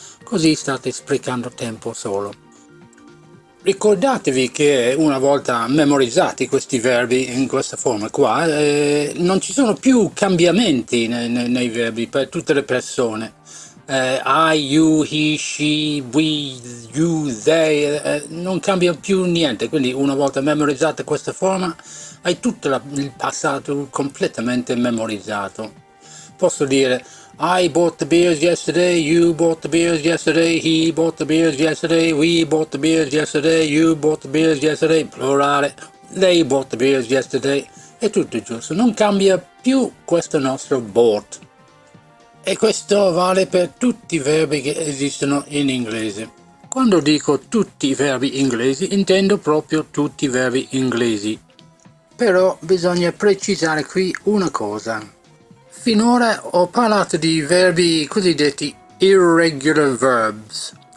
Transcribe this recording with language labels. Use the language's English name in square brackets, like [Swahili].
[Italian] Così state sprecando tempo solo. Ricordatevi che una volta memorizzati questi verbi in questa forma qua, non ci sono più cambiamenti nei verbi per tutte le persone. [English] I, you, he, she, we, you, they, [Italian] non cambia più niente, quindi una volta memorizzata questa forma hai tutto il passato completamente memorizzato. Posso dire [English] I bought the beers yesterday, you bought the beers yesterday, he bought the beers yesterday, we bought the beers yesterday, you bought the beers yesterday, plurale, they bought the beers yesterday, [Italian] è tutto giusto, non cambia più questo nostro bought. E questo vale per tutti i verbi che esistono in inglese. Quando dico tutti i verbi inglesi, intendo proprio tutti i verbi inglesi. Però bisogna precisare qui una cosa. Finora ho parlato di verbi cosiddetti irregular verbs.